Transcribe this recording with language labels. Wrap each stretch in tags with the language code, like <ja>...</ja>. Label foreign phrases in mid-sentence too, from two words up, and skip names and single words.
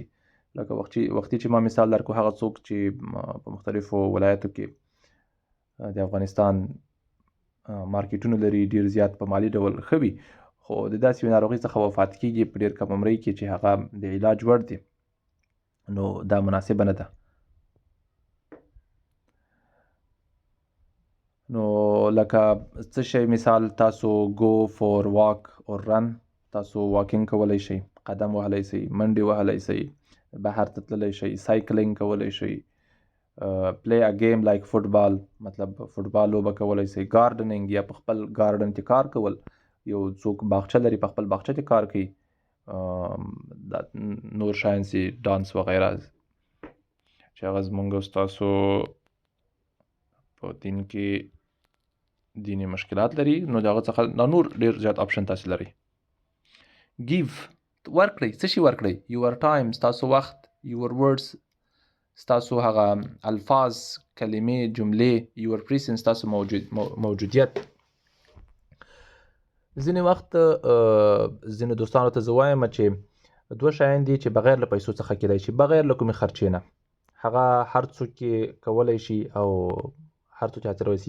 <ps>لکه وختي چې ما مثال درکړو، هغه څوک چې په مختلفو ولایتو کې د افغانستان مارکیټونه لري، ډېر زیات په مالی ډول ښه وي، خو د داسې یوې ناروغۍ څخه وفات کېږي په ډېر کم عمرۍ کې چې هغه د علاج وړ دي، نو دا مناسبه نه ده. نو لکه څه شی مثال، تاسو</ps> <en>go for walk or run،</en> <ps>تاسو واکینګ کولی شئ، قدم وهلی شئ، منډې وهلی شئ، بهر ته تللی شئ، سایکلینګ کولی شئ،</ps> <en>play a game like football،</en> <ps>مطلب فوټبال لوبه کولی شئ، ګارډنینګ یا په خپل ګارډن کې کار کول، یو څوک باغچه لري په خپل باغچه کې کار کوي، نور شیان چې ډانس وغیره چې هغه زموږ ستاسو په دین کې دیني مشکلات لري، نو د هغه څخه نور ډېر زیات آپشن تاسو لرئ. give ورکړئ. څه شي ورکړئ؟</ps> <en>your time،</en> <ps>ستاسو وخت،</ps> <en>your words،</en> <ps>ستاسو هغه الفاظ، کلمې، جملې،</ps> <en>your presence،</en> <ps>ستاسو موجودیت. ځینې وخت ځینې دوستانو ته زه وایم چې دوه شیان دي چې بغیر له پیسو څخه کېدای شي، بغیر له کومې خرچې نه. هغه هر څوک یې کولی شي او هر څوک حاصلولی شي.</ps>